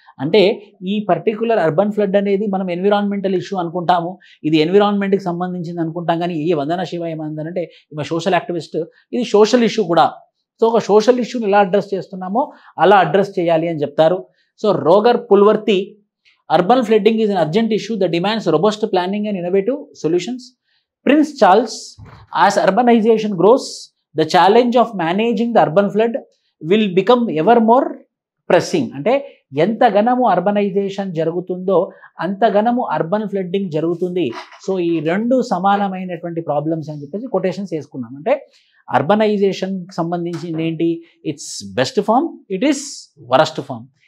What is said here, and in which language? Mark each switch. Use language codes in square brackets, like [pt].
[te] అంటే ఈ particular urban flood అనేది మనం ఎన్విరాన్మెంటల్ ఇష్యూ అనుకుంటాము, ఇది ఎన్విరాన్మెంట్కి సంబంధించింది అనుకుంటాం. కానీ ఈ వందనా శివ ఏమందంటే ఈమె సోషల్ యాక్టివిస్ట్, ఇది సోషల్ ఇష్యూ కూడా. సో ఒక సోషల్ ఇష్యూని ఎలా అడ్రస్ చేస్తున్నామో అలా అడ్రస్ చేయాలి అని చెప్తారు. [en] So Roger పుల్వర్తి, urban flooding is an urgent issue that demands robust planning and innovative solutions. Prince Charles, as urbanization grows, the challenge of managing the urban flood will become ever more pressing. [te] అంటే ఎంత గణము urbanisation జరుగుతుందో అంత గణము urban flooding జరుగుతుంది. So ఈ రెండు సమానమైనటువంటి problems అని చెప్పేసి కొటేషన్స్ వేసుకున్నాం. అంటే అర్బనైజేషన్కి సంబంధించింది ఏంటి? [en] It's best form, it is worst form.